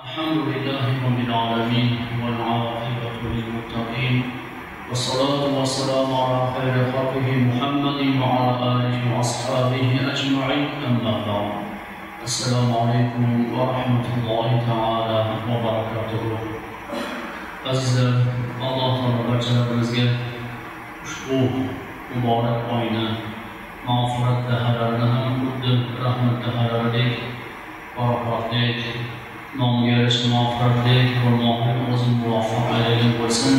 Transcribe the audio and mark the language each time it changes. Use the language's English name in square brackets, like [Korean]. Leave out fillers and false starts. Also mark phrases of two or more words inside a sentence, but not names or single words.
[Arabic] الحمد لله رب العالمين والعاقبة للمتقين والصلاة والسلام على خير خلقه محمد وعلى آله وأصحابه أجمعين أما بعد السلام عليكم ورحمة الله تعالى وبركاته. [Uzbek] Azizlar, Alloh taolo barchalarimizga ushbu muborak oyni mag'firat dahalarini ham xuddi rahmat dahalaridek barakotlik, nomga yarasha mag'firatlik, bo'lmoqlik o'zi muvaffaq aylagan bo'lsin.